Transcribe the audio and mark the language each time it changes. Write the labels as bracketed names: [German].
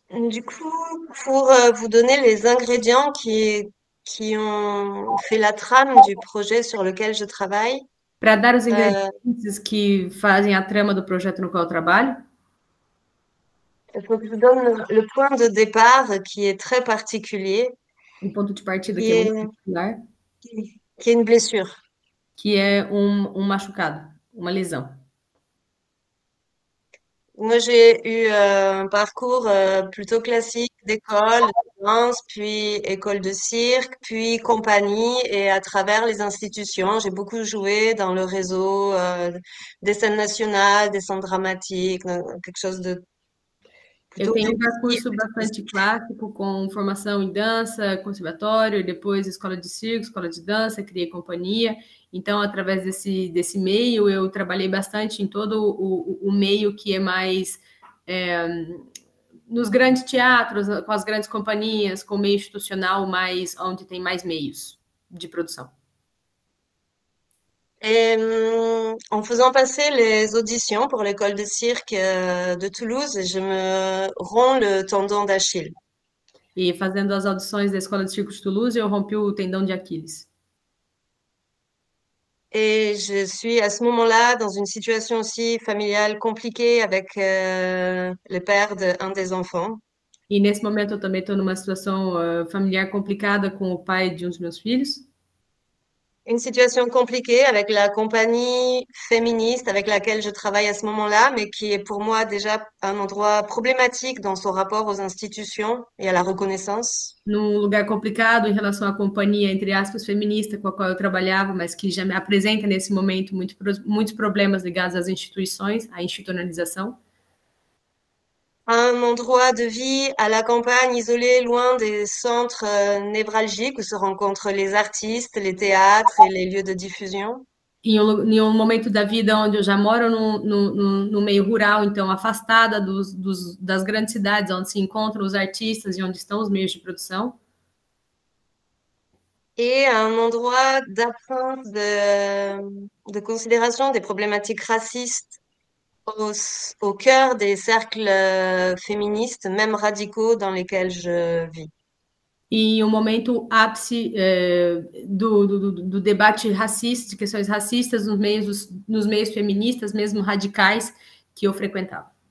[French] Du coup, pour vous donner les ingrédients qui ont fait la trame du projet sur lequel je travaille, [Portuguese] Para dar os ingredientes que fazem a trama do projeto no qual eu trabalho, [French] il faut que je vous donne le point de départ qui est très particulier, [Portuguese] ponto de partida [French] qui [Portuguese] que é [French] est, [Portuguese] muito particular, [French] qui est une blessure. [Portuguese] que é machucado, uma lesão. [French] Moi, j'ai eu un parcours plutôt classique d'école de danse, puis école de cirque, puis compagnie, et à travers les institutions, j'ai beaucoup joué dans le réseau des scènes nationales, des centres dramatiques, quelque chose de [Portuguese] Eu tenho um [French] petit. [Portuguese] percurso bastante clássico, com formação em dança, conservatório, depois escola de circo, escola de dança, criei companhia. Então, através desse meio, eu trabalhei bastante em todo o meio que é mais nos grandes teatros, com as grandes companhias, com o meio institucional, mais onde tem mais meios de produção. [French] Et en faisant passer les auditions pour l'école de cirque de Toulouse, je me romps le tendon d'Achille. [Portuguese] E fazendo as audições da Escola de Circo de Toulouse, eu rompi o tendão de Aquiles. [French] Et je suis à ce moment-là dans une situation aussi familiale compliquée avec le père d'un des enfants. [Portuguese] E nesse momento eu também estou numa situação familiar complicada com o pai de um dos meus filhos. [French] Une situation compliquée avec la compagnie féministe avec laquelle je travaille à ce moment-là, mais qui est pour moi déjà un endroit problématique dans son rapport aux institutions et à la reconnaissance. [Portuguese] Num lugar complicado em relação à companhia, entre aspas, feminista com a qual eu trabalhava, mas que já me apresenta nesse momento muitos problemas ligados às instituições, à institucionalização. [French] Un endroit de vie à la campagne, isolé, loin des centres névralgiques où se rencontrent les artistes, les théâtres et les lieux de diffusion. [Portuguese] Em um momento da vida onde eu já moro no meio rural, então afastada das grandes cidades, onde se encontram os artistas e onde estão os meios de produção. [French] Et un endroit d'absence de considération des problématiques racistes au cœur des cercles féministes, même radicaux, dans lesquels je vis. [Portuguese] E um momento ápice do debate racista, de questões racistas nos meios feministas, mesmo radicais, que eu frequentava.